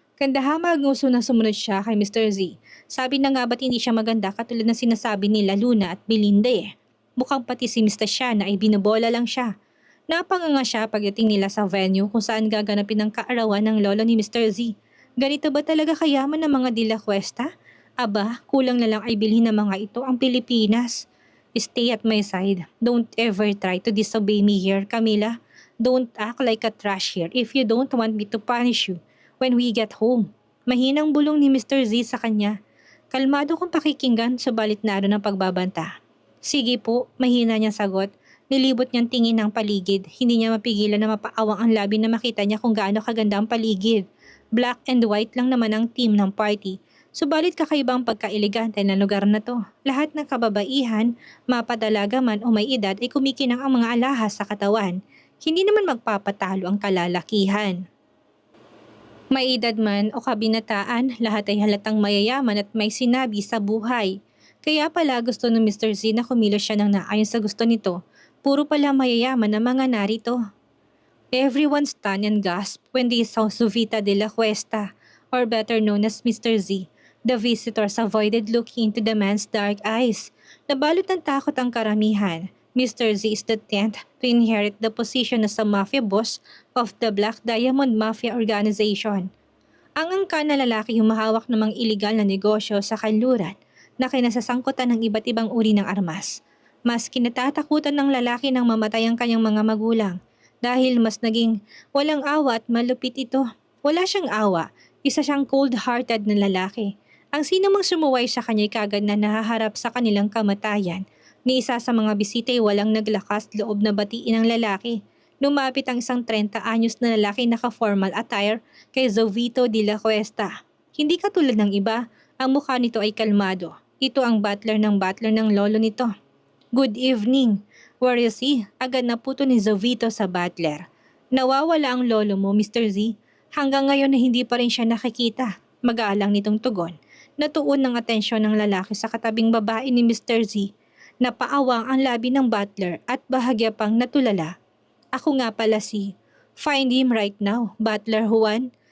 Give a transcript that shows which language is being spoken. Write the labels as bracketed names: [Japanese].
[Filipino] Kandahama nguso na sumunod siya kay Mr. Z. Sabi na nga ba't hindi siya maganda katulad ng sinasabi nila Luna at Belinda eh. Mukhang pati si Mr. Shana ay binobola lang siya. Napanganga siya pagdating nila sa venue kung saan gaganapin ang kaarawan ng lolo ni Mr. Z. Ganito ba talaga kayaman ng mga De La Cuesta? Aba, kulang na lang ay bilhin ng mga ito ang Pilipinas. [English] Stay at my side. Don't ever try to disobey me here, Camila. Don't act like a trash here if you don't want me to punish you when we get home. [Filipino] Mahinang bulong ni Mr. Z sa kanya. Kalmado kong pakikinggan subalit naroon ang pagbabanta. Sige po, mahina niyang sagot. Nilibot niyang tingin ng paligid. Hindi niya mapigilan na mapaawang ang labi na makita niya kung gaano kaganda ang paligid. Black and white lang naman ang team ng party. Subalit kakaibang pagka-elegante na lugar na to. Lahat ng kababaihan, mapadalaga man o may edad ay kumikinang ang mga alahas sa katawan. Hindi naman magpapatalo ang kalalakihan. May edad man o kabinataan, lahat ay halatang mayayaman at may sinabi sa buhay. Kaya pala gusto ng Mr. Z na kumilos siya ng naayon sa gusto nito. Puro pala mayayaman ang mga narito. [English] Everyone stunned and gasped when they saw Zovita de la Cuesta, or better known as Mr. Z. The visitors avoided looking into the man's dark eyes. [Filipino] Nabalot ng takot ang karamihan. [English] Mr. Z is the 10th to inherit the position as a mafia boss of the Black Diamond Mafia Organization. [Filipino] Ang angka na lalaki humahawak ng mga iligal na negosyo sa kanluran na kinasasangkutan ng iba't ibang uri ng armas. Mas kinatatakutan ng lalaki nang mamatay ang kanyang mga magulang dahil mas naging walang awa at malupit ito. Wala siyang awa, isa siyang cold-hearted na lalaki. Ang sino mang sumuway sa kanya'y kagad na nahaharap sa kanilang kamatayan. Ni isa sa mga bisita ay walang naglakas loob na batiin ang lalaki. Lumapit ang isang 30 anyos na lalaki naka-formal attire kay Zovito de la Cuesta. Hindi katulad ng iba, ang mukha nito ay kalmado. Ito ang butler ng lolo nito. [English] Good evening. Where is he? [Filipino] Agad na puto ni Zovito sa butler. Nawawala ang lolo mo, Mr. Z. Hanggang ngayon na hindi pa rin siya nakikita. Mag-aalang nitong tugon. Natuon ng atensyon ng lalaki sa katabing babae ni Mr. Z. Napaawang ang labi ng butler at bahagya pang natulala. Ako nga pala si... [English] Find him right now, Butler Juan.